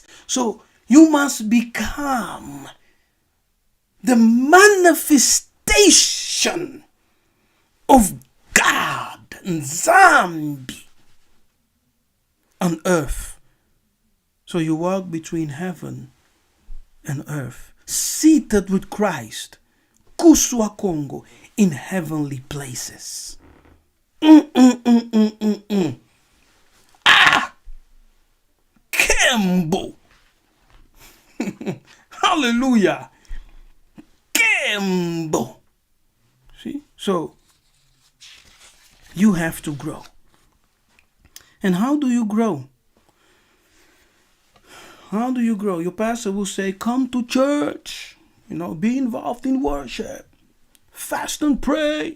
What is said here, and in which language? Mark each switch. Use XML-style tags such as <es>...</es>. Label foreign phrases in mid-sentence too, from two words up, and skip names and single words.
<en>So you must become the manifestation of God, Nzambi, on earth. So you walk between heaven and earth, seated with Christ, Kuswa Kongo, in heavenly places. Kembo. Hallelujah. Kembo. See? So, you have to grow. And how do you grow? How do you grow? Your pastor will say, come to church. Be involved in worship. Fast and pray.</en>